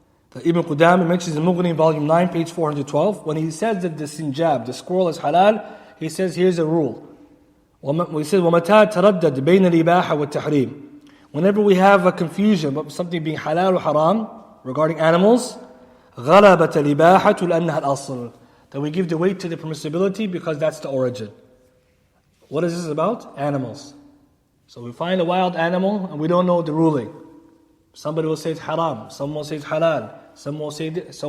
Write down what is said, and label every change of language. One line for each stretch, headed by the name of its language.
English: That Ibn Qudam mentions in Mughni, volume 9, page 412. When he says that the sinjab, the squirrel is halal, he says here's a rule. He says,
Arabic: وَمَتَى تَرَدَّدْ بَيْنَ الْإِبَاحَةِ وَالتَّحْرِيمِ.
English: Whenever we have a confusion about something being halal or haram regarding animals,
Arabic: غَلَبَتَ الْإِبَاحَةُ لَأَنَّهَا الْأَصْلُ.
English: Then we give the weight to the permissibility because that's the origin. What is this about? Animals. So we find a wild animal and we don't know the ruling. Somebody will say it's haram, someone will say it's halal, someone will say this.